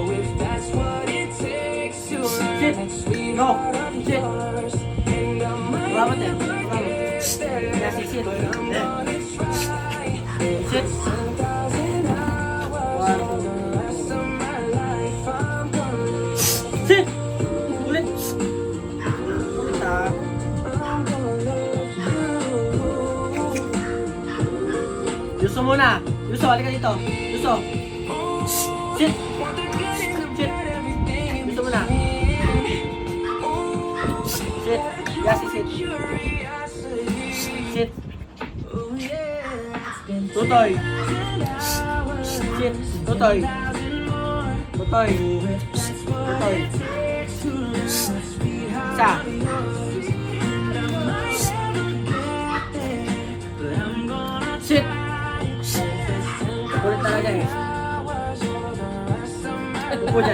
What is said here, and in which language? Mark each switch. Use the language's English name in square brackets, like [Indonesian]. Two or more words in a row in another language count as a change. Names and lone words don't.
[English] Sit. Go. Sit. [Filipino] Salamat eh. [English] Yes, sit. Sit. Sit. [Filipino] Ulit. Ulit ah. Yuso muna. Yuso, halika dito. Yuso. Sit. [English] Sit. [Filipino] Yuso muna. [English] Sit. Yes, sit. Sit. Tutoy. Sit. Tutoy. Tutoy. [Filipino] Tutoy. Isa. [English] Sit. [Filipino] Ulit talaga eh. Upo dyan.